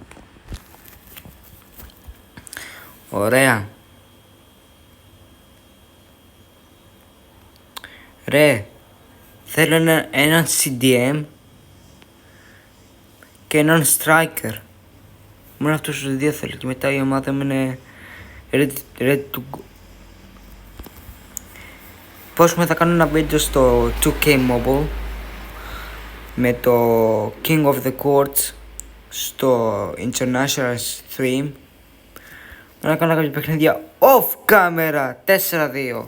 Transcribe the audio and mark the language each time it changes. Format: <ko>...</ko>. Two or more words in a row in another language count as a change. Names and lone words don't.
<el>Ωραία. Ρε, θέλω έναν CDM και έναν striker. Μόνο αυτούς τους δύο θέλω και μετά η ομάδα μου είναι</el> <en>ready to go.</en> <el>Πώς θα κάνω ένα βίντεο στο 2K Mobile με το King of the Courts στο International Stream. Να κάνω κάποια παιχνίδια</el> <en>off camera</en> <el>4-2.</el>